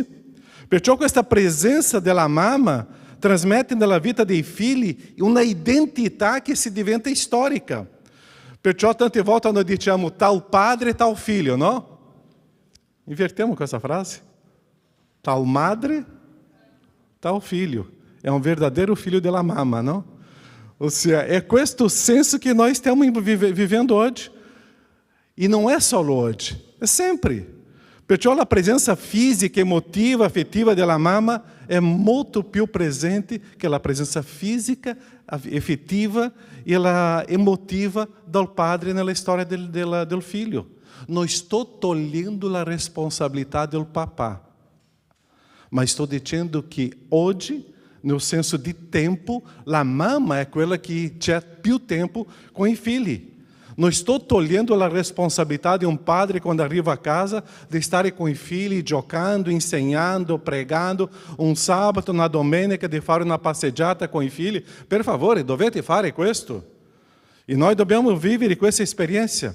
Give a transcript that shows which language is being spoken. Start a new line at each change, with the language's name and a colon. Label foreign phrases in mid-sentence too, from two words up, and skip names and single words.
Italian: Perciò questa presenza della mamma trasmette nella vita dei figli una identità che si diventa storica. Perciò tante volte noi diciamo tal padre, tal figlio, no? Invertiamo questa frase. Tal madre, tal figlio.
Portuguese: É um verdadeiro filho
Italian: della mamma,
Portuguese: não? Ou seja, é
Italian: questo senso
Portuguese: que nós estamos vivendo hoje. E não é só hoje, é sempre. Perciò la presença física, emotiva, afetiva
Italian: della mamma
Portuguese: é muito più presente que a presença física, efetiva e a emotiva do padre
Italian: nella storia del figlio.
Portuguese: Não estou tolhendo a responsabilidade do papá, mas estou dizendo que hoje, no senso de tempo, a mamma é aquela que tinha
Italian: più tempo
Portuguese: com
Italian: i figli. Non sto togliendo la responsabilità di un padre quando arriva a casa di stare con i figli, giocando, insegnando, pregando, un sabato, una domenica di fare una passeggiata con i figli. Per favore, dovete fare questo. E noi dobbiamo vivere questa esperienza.